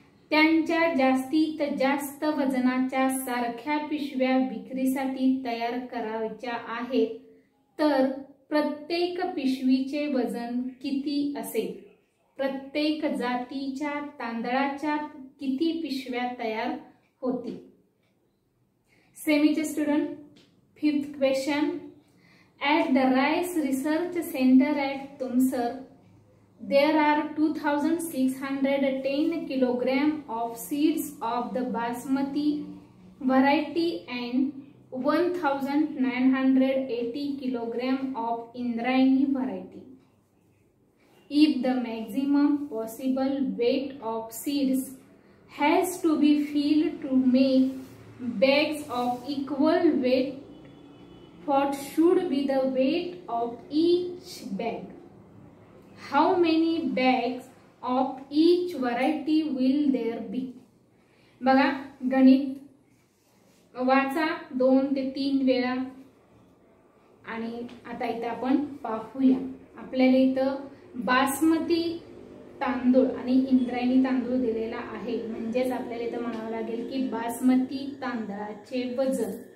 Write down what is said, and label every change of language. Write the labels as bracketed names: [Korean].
[Marathi] त्यांच्या जास्तीत जास्त वजनाच्या सारख्या पिशव्या विक्रीसाठी तयार करायच्या आहेत, तर प्रत्येक पिशवीचे वजन किती असेल? प्रत्येक जातीच्या तांदळाच्या किती पिशव्या तयार होतील? सेमीचे student, 5th question. [English] At the Rice Research Center at Tumsar, there are 2610 kilogram of seeds of the Basmati variety and 1980 kilogram of Indrayani variety. If the maximum possible weight of seeds has to be filled to make bags of equal weight, what should be the weight of each bag? How many bags of each variety will there be? [Marathi] बघा, गणित वाचा 2 ते 3 वेळा आणि आता इथं आपण पाहूया. आपल्याला इथं बासमती तांदूळ आणि इंद्रायणी तांदूळ दिलेला आहे, म्हणजेच आपल्याला इथं म्हणावं लागेल की बासमती तांदळाचे वजन.